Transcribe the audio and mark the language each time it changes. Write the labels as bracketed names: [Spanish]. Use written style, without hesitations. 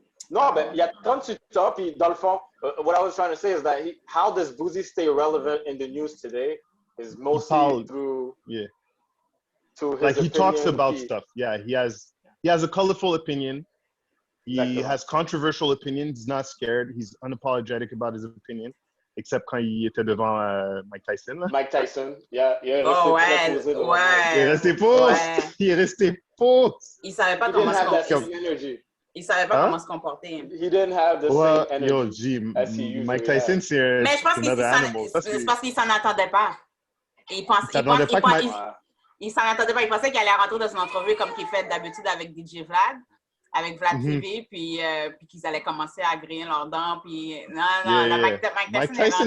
[French] Non, ben, il y a 38 ans, puis dans le fond, [English] what I was trying to say is that how does Boosie stay relevant in the news today is mostly through his like he talks about stuff. Yeah, he has a colorful opinion. He has controversial opinions. He's not scared. He's unapologetic about his opinion. except [French] quand il était devant Mike Tyson. Là. Mike Tyson, il est resté posé devant Il est resté pause. Il est resté pause. Il savait pas comment se comporter. Il savait pas comment se comporter. [English] He didn't have the same energy as he usually Mike Tyson, c'est [French] mais je pense c'est parce qu'il s'en attendait pas. Il s'en attendait pas. Il pensait qu'il allait rentrer dans une entrevue comme qu'il fait d'habitude avec DJ Vlad. Avec Vlad TV, puis qu'ils allaient commencer à griller leurs dents, puis Mike Tyson